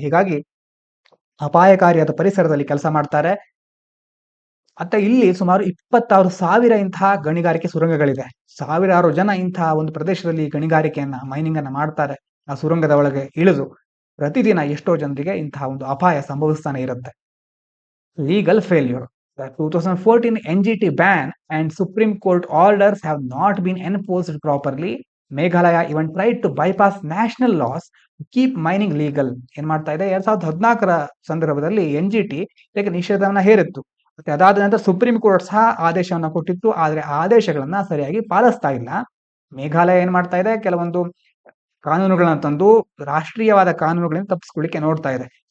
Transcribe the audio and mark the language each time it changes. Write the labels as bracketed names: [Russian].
[Kannada] ಹೀಗಾಗಿ ಅಪಾಯಕಾರಿಯಾದ ಪರಿಸರದಲ್ಲಿ ಕೆಲಸ ಮಾಡ್ತಾರೆ. ಮತ್ತೆ ಇಲ್ಲಿ ಸುಮಾರು 26,000 ಇಂತಹ ಗಣಿಗಾರಿಕೆ ಸುರಂಗಗಳಿದೆ. ಸಾವಿರಾರು ಜನ ಇಂತಹ ಒಂದು ಪ್ರದೇಶದಲ್ಲಿ ಗಣಿಗಾರಿಕೆಯನ್ನ ಮೈನಿಂಗ್ ಅನ್ನ ಮಾಡ್ತಾರೆ. ಆ ಸುರಂಗದ ಒಳಗೆ ಇಳಿದು ಪ್ರತಿದಿನ ಎಷ್ಟೋ ಜನರಿಗೆ ಇಂತಹ ಒಂದು ಅಪಾಯ ಸಂಭವಿಸ್ತಾನೆ ಇರುತ್ತೆ. [English] Legal failure. The 2014 NGT ban and Supreme Court orders have not been enforced properly. Meghalaya even tried to bypass national laws to keep mining legal. [Kannada] ಏನ್ ಮಾಡ್ತಾ ಇದೆ, 2014ರ ಸಂದರ್ಭದಲ್ಲಿ NGT ಇದಕ್ಕೆ ನಿಷೇಧವನ್ನ ಹೇರಿತ್ತು. ಮತ್ತೆ ಅದಾದ ನಂತರ ಸುಪ್ರೀಂ ಕೋರ್ಟ್ ಸಹ ಆದೇಶವನ್ನ ಕೊಟ್ಟಿತ್ತು. ಆದ್ರೆ ಆದೇಶಗಳನ್ನ ಸರಿಯಾಗಿ ಪಾಲಿಸ್ತಾ ಇಲ್ಲ. ಮೇಘಾಲಯ ಏನ್ ಮಾಡ್ತಾ ಇದೆ, ಕೆಲವೊಂದು ಕಾನೂನುಗಳನ್ನ ತಂದು ರಾಷ್ಟ್ರೀಯವಾದ ಕಾನೂನುಗಳಿಂದ ತಪ್ಪಿಸ್ಕೊಳ್ಳಿಕ್ಕೆ ನೋಡ್ತಾ ಇದೆ.